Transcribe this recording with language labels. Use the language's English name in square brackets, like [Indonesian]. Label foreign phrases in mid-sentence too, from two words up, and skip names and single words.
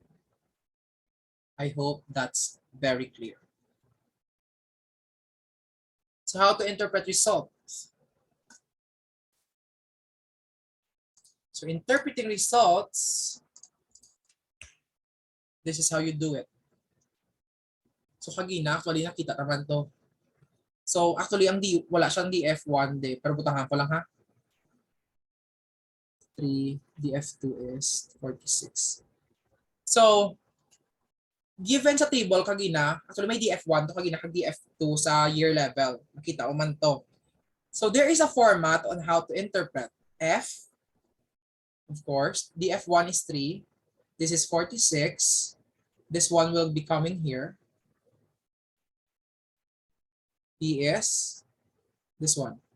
[English] I hope that's very clear. So how to interpret results? So interpreting results, this is how you do it. [Hiligaynon] So kagina, actually nakita naman to. So actually ang wala siyang DF1 day, pero butangan ko lang ha. [English] 3, DF2 is 46. [Hiligaynon] So given sa table kagina, actually may DF1 to kagina kag DF2 sa [English] year level. [Hiligaynon] Nakita ko man to. [English] So there is a format on how to interpret F. Of course, DF1 is 3. This is 46. This one will be coming here. P is this one.